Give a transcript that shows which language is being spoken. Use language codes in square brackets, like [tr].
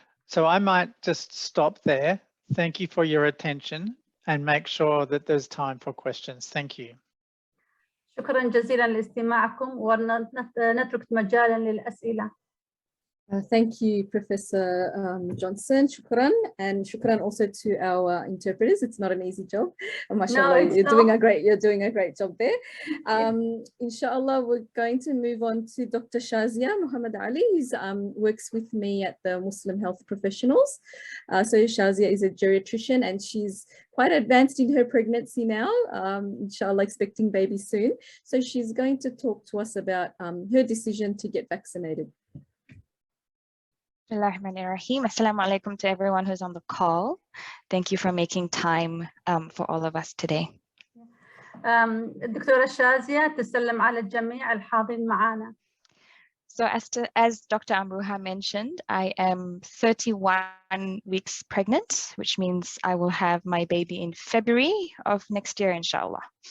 [en] So I might just stop there. Thank you for your attention and make sure that there's time for questions. Thank you. [ar] شكرا جزيلا لاستماعكم ونترك مجالا للأسئلة. [en] Thank you, Professor Johnson. Shukran, and shukran also to our interpreters. It's not an easy job. Mashallah, No, you're doing a great job there. Inshallah, we're going to move on to Dr. Shazeea Mohamed Ali, who works with me at the Muslim Health Professionals. So Shazeea is a geriatrician and she's quite advanced in her pregnancy now, inshallah expecting baby soon. So she's going to talk to us about her decision to get vaccinated. Assalamu alaikum to everyone who's on the call. Thank you for making time for all of us today. [ar] الدكتورة شازية تسلم على الجميع الحاضرين معنا. [en] So as Dr. Amrooha mentioned, I am 31 weeks pregnant, which means I will have my baby in February of next year, inshallah.